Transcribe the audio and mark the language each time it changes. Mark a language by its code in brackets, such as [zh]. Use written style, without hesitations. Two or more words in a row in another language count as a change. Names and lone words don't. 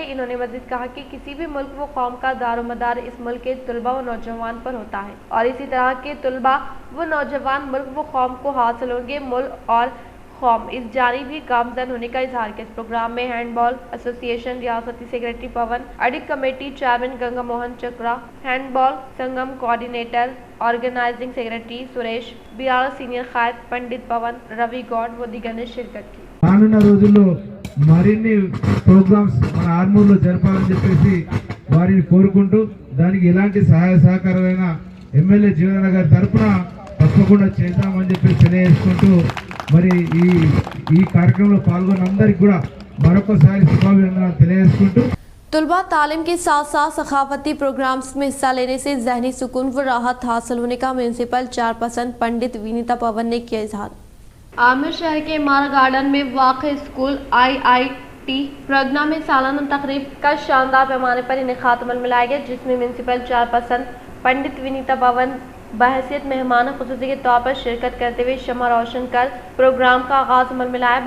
[ur] انہوں نے مزید کہا کہ کسی بھی ملک و قوم کا دار و مدار اس ملک کے طلباء و نوجوان پر ہوتا ہے اور اسی طرح کے طلباء و نوجوان ملک و قوم کو حاصل ہوں گے، ملک اور قوم اس جانب بھی گامزن ہونے کا اظہار کیا۔ اس پروگرام میں ہینڈ بال ایسوسی ایشن ریاستی سیکرٹری پون، ایڈک کمیٹی چیئرمین گنگا موہن چکرا، ہینڈ بال سنگم کوآرڈینیٹر آرگنائزنگ سیکرٹری سریش، بی آر سینئر قائد پنڈت پون روی گوڈ و دیگر نے شرکت کی۔ [te] రానున్న రోజుల్లో మరిన్ని ప్రోగ్రామ్స్ మన ఆర్మూర్లో జరపాలని చెప్పేసి వారిని కోరుకుంటూ దానికి ఎలాంటి సహాయ సహకారమైన ఎమ్మెల్యే జీవన గారి తరఫున తప్పకుండా చేద్దామని చెప్పి తెలియజేసుకుంటూ మరి ఈ కార్యక్రమంలో పాల్గొన్న అందరికీ కూడా మరొకసారి శుభాభినందనలు తెలియజేసుకుంటూ [ur] طلباء تعلیم کے ساتھ ساتھ ثقافتی پروگرامز میں حصہ لینے سے ذہنی سکون و راحت حاصل ہونے کا میونسپل چیئرپرسن پنڈت وینیتا پون نے کیا اظہار۔ آمر شہر کے مارا گارڈن میں واقع اسکول IIT پرگنا میں سالانہ تقریب کا شاندار پیمانے پر انعقاد عمل میں لایا گیا، جس میں میونسپل چیئرپرسن پنڈت وینیتا پون بحیثیت مہمان خصوصی کے طور پر شرکت کرتے ہوئے شمع روشن کر پروگرام کا آغاز عمل میں لایا۔